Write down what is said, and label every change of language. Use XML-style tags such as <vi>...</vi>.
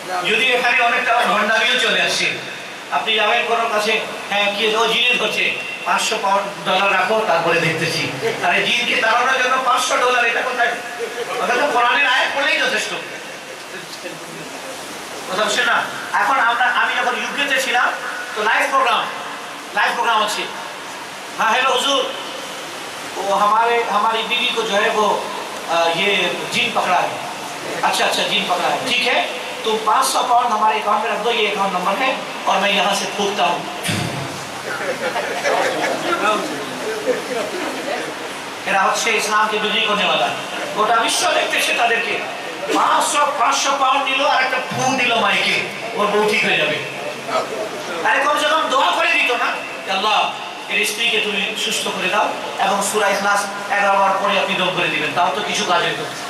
<bn>যদি এখানে অনেকটা ভণ্ডামিও চলে আসছে, আপনি যাবেন কোনো কাছে, হ্যাঁ কি ও জিনে ধরছে, $500 রাখো তারপরে দেখতেছি। আরে জিনকে তাড়ানোর জন্য $500, এটা কোথায়? ওটা তো কোরআনের আয়াত পড়লেই যথেষ্ট। কথা বুঝছেন না? এখন আমি যখন ইউকেতে ছিলাম তো লাইভ প্রোগ্রাম আছে।</bn> <hi>हाँ हेलो हुजूर, वो हमारी बीवी को जो है वो ये जिन पकड़ा है। अच्छा अच्छा जिन पकड़ा है, ठीक है। तुम 500 पाउंड हमारे अकाउंट में रख दो, ये अकाउंट नंबर है, और मैं यहाँ से फूकता हूँ।</hi> <bn>এরা হচ্ছে ইসলামকে বিক্রি করতে वाला। গোটা বিশ্ব দেখতেছে তাদেরকে। 500 পাউন্ড দিল আর একটা ফু দিল মাইকে, ওর বউ ঠিক হয়ে যাবে। আরে কমসে কম দোয়া করে দিত না, আল্লাহ এর স্ত্রীকে তুমি সুস্থ করে দাও, এবং সূরা ইখলাস 11 বার পরে আপনি দোয়া করে দিবেন, তাও তো কিছু কাজ হতো।</bn>